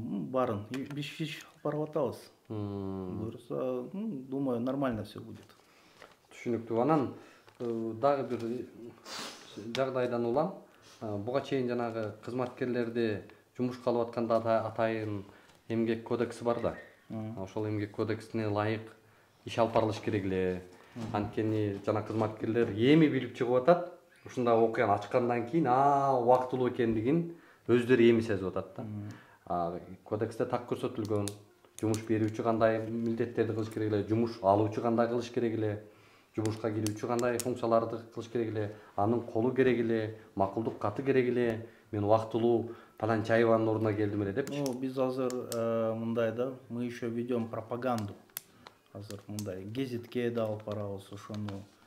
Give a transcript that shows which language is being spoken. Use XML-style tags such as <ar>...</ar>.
<ky>Барын биш барып атабыз. Буюрса,</ky> <ru>думаю, нормально все будет.</ru> <ky>Түшүнүктүү. Анан дагы бир жагдайдан улам. Буга чейин жанагы кызматкерлерди жумушка алып атканда атайын эмгек кодекси бар да. Ошол эмгек кодексине ылайык иш алып барылыш керек эле. Анткени жана кызматкерлер эми билип чыгып атат. Ушундай окуяны ачкандан кийин убактылуу экендигин өздөрү эми сезип атат да. Кодексте так көрсөтүлгөн. Жумуш берүүчү кандай милдеттерди кылыш керек эле, жумуш алуучу кандай кылыш керек эле, жумушка кирүүчү кандай функцияларды кылыш керек эле, анын колу керек эле, макулдук каты керек эле. Мен убактылуу Таланчаеванын ордуна келдим эле депчи.</ky> <ru>Ну,</ru> <ky>биз азыр мындай да,</ky> <ru>мы еще ведем пропаганду.</ru> <ky>Азыр мындай гезитке да алып барабыз ошону.</ky>